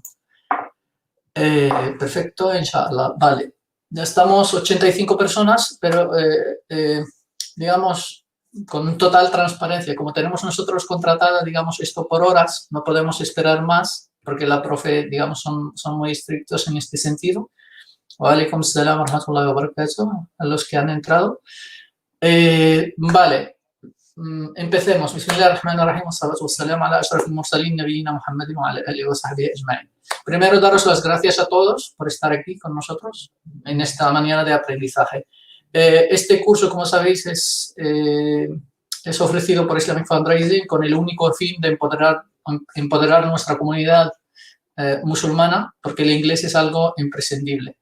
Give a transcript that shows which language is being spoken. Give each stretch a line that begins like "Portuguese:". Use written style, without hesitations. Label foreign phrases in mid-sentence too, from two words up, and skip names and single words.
Spanish: Perfecto, inshallah. Vale, ya estamos 85 personas, pero digamos, con total transparencia, como tenemos nosotros contratada, digamos, esto por horas, no podemos esperar más, porque la profe, digamos, son muy estrictos en este sentido.
Arabic: وعليكم السلام ورحمة الله وبركاته
Spanish: a los que han entrado. Vale, empecemos.
Arabic: بسم الله الرحمن الرحيم. الصلاة والسلام على أشرف المرسلين نبينا محمد وعلى آله وصحبه أجمعين.
Spanish: Primero, daros las gracias a todos por estar aquí con nosotros en esta mañana de aprendizaje. Este curso, como sabéis, es ofrecido por Islamic Fundraising con el único fin de empoderar nuestra comunidad musulmana, porque el inglés es algo imprescindible.